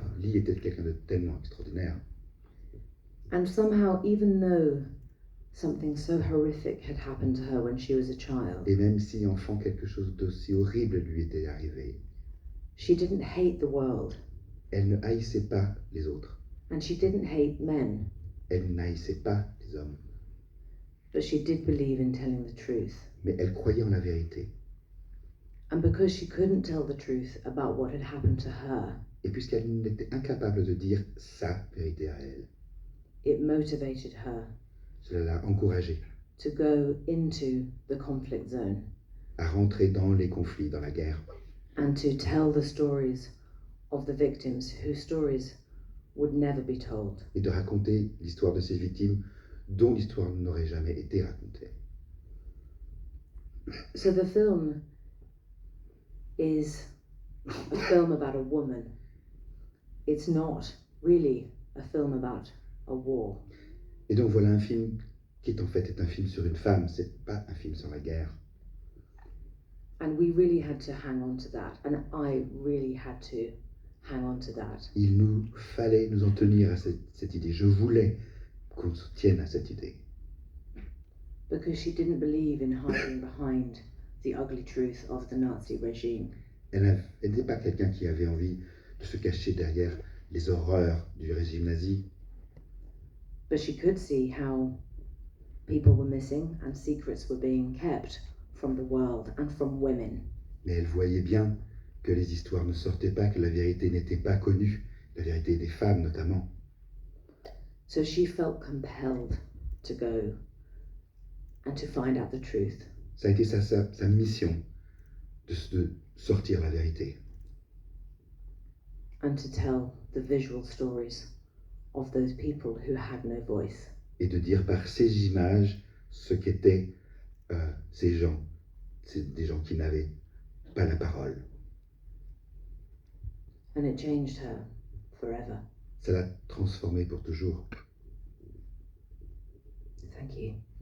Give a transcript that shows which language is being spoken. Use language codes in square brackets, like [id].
[fr] Lee était quelqu'un de tellement extraordinaire. [en] And somehow, even though something so horrific had happened to her when she was a child, [fr] Et même si enfant, quelque chose d'aussi horrible lui était arrivé, [en] she didn't hate the world. [fr] elle ne haïssait pas les autres. [en] And she didn't hate men. [fr] Elle n'haïssait pas les hommes. [en] But she did believe in telling the truth. [fr] mais elle croyait en la vérité. [en] And because she couldn't tell the truth about what had happened to her, [fr] Et puisqu'elle était incapable de dire sa vérité à elle, [en] it motivated her [fr] cela l'a encouragée [en] to go into the conflict zone [fr] à rentrer dans les conflits, dans la guerre, [en] and to tell the stories of the victims whose stories would never be told. [fr] et de raconter l'histoire de ces victimes dont l'histoire n'aurait jamais été racontée. [en] So the film is a film about a woman. It's not really a film about a war. [fr] Et donc voilà un film qui est en fait un film sur une femme, c'est pas un film sur la guerre. [en] And we really had to hang on to that. And I really had to hang on to that. [fr] Il nous fallait nous en tenir à cette idée. Je voulais qu'on se tienne à cette idée. [en] Because she didn't believe in hiding behind the ugly truth of the Nazi regime. [fr] Elle n'était pas quelqu'un qui avait envie de se cacher derrière les horreurs du régime nazi, [en] But she could see how people were missing and secrets were being kept from the world and from women. [fr] mais elle voyait bien que les histoires ne sortaient pas, que la vérité n'était pas connue, la vérité des femmes notamment. [en] So she felt compelled to go and to find out the truth. [fr] Ça a été sa mission de sortir la vérité [en] And to tell the visual stories of those people who had no voice. [fr] et de dire par ces images ce qu'étaient ces gens, des gens qui n'avaient pas la parole. [en] And it changed her forever. [fr] Ça l'a transformée pour toujours. [en] Thank you.